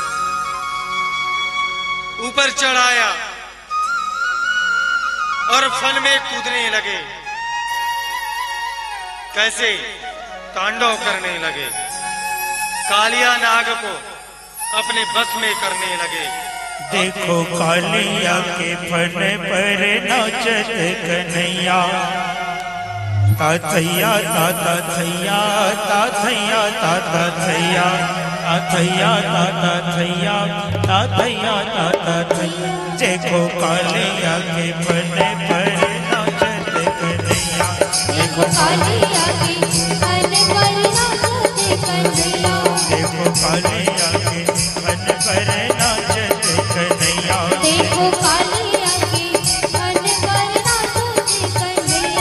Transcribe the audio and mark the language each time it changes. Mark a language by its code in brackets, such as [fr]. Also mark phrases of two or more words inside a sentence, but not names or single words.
[hi] ऊपर चढ़ाया और फन में कूदने लगे। कैसे? तांडव करने लगे, कालिया नाग को अपने बस में करने लगे। देखो कालिया के फन पर नाचत कन्हैया, ताथैया ताता थैया, ताथैया ताता थैया, ताथैया ताता थैया, ताथैया ताता थैया। देखो कालिया के फन पर नाचत कन्हैया, देखो कालिया के फन पर नाचत कन्हैया, देखो कालिया के फन पर नाचत कन्हैया, देखो कालिया के फन पर नाचत कन्हैया,